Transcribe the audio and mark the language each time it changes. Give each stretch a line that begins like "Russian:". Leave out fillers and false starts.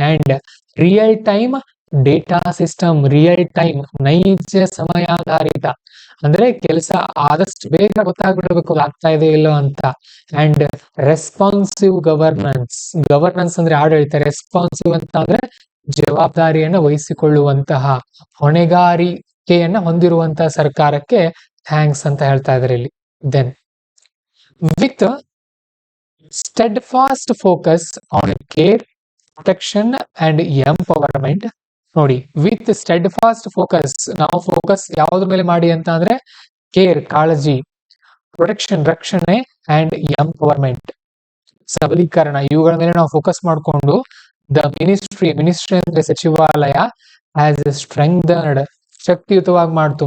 Kannada: And real time data system, real time ನೈಜ ಸಮಯಾಧಾರಿತ, ಅಂದ್ರೆ ಕೆಲಸ ಆದಷ್ಟು ಬೇಗ ಗೊತ್ತಾಗ್ಬಿಡ್ಬೇಕು ಆಗ್ತಾ ಇದೆ ಇಲ್ಲೋ ಅಂತ. ಅಂಡ್ ರೆಸ್ಪಾನ್ಸಿವ್ ಗವರ್ನೆನ್ಸ್, ಗವರ್ನೆನ್ಸ್ ಅಂದ್ರೆ ಆಡಳಿತ, ರೆಸ್ಪಾನ್ಸಿವ್ ಅಂತ ಅಂದ್ರೆ ಜವಾಬ್ದಾರಿಯನ್ನು ವಹಿಸಿಕೊಳ್ಳುವಂತಹ, ಹೊಣೆಗಾರಿಕೆಯನ್ನ ಹೊಂದಿರುವಂತಹ ಸರ್ಕಾರಕ್ಕೆ ಥ್ಯಾಂಕ್ಸ್ ಅಂತ ಹೇಳ್ತಾ ಇದ್ದಾರೆ ಇಲ್ಲಿ.
English: Then with steadfast focus on care, protection and empowerment.
Kannada: ನೋಡಿ,
English: with steadfast focus,
Kannada: ನಾವು ಫೋಕಸ್ ಯಾವುದ್ರ ಮೇಲೆ ಮಾಡಿ ಅಂತ ಅಂದ್ರೆ ಕೇರ್ ಕಾಳಜಿ, ಪ್ರೊಟೆಕ್ಷನ್ ರಕ್ಷಣೆ, ಅಂಡ್ ಎಂಪವರ್ಮೆಂಟ್ ಸಬಲೀಕರಣ, ಇವುಗಳ ಮೇಲೆ ನಾವು ಫೋಕಸ್ ಮಾಡಿಕೊಂಡು ದ ಮಿನಿಸ್ಟ್ರಿ ಅಂದ್ರೆ ಸಚಿವಾಲಯ ಆಸ್ ಸ್ಟ್ರೆಂಗ್ದನ್ಡ್, ಶಕ್ತಿಯುತವಾಗಿ ಮಾಡ್ತು.